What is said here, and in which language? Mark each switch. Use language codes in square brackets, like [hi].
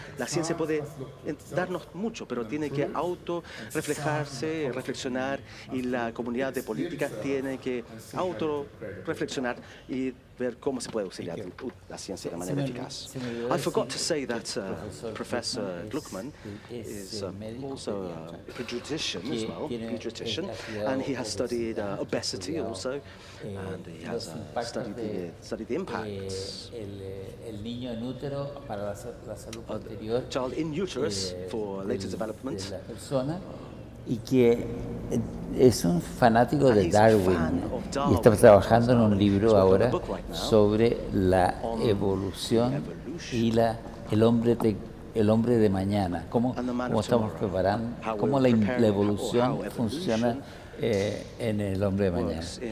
[es] La ciencia puede darnos mucho, pero tiene que auto-reflejarse, reflexionar, y la comunidad de política tiene que auto-reflexionar y ver cómo se puede usar la ciencia de manera eficaz. [en] I forgot to say that Professor Gluckman is also a pediatrician as well, and he has studied obesity also, and he has studied the impacts [es] el niño en útero para la salud posterior, [en] child in uterus for later development. [es] De la persona, y que es un fanático de Darwin y está trabajando en un libro ahora sobre la evolución y el hombre de mañana, cómo estamos preparando, cómo la evolución funciona en el hombre de mañana.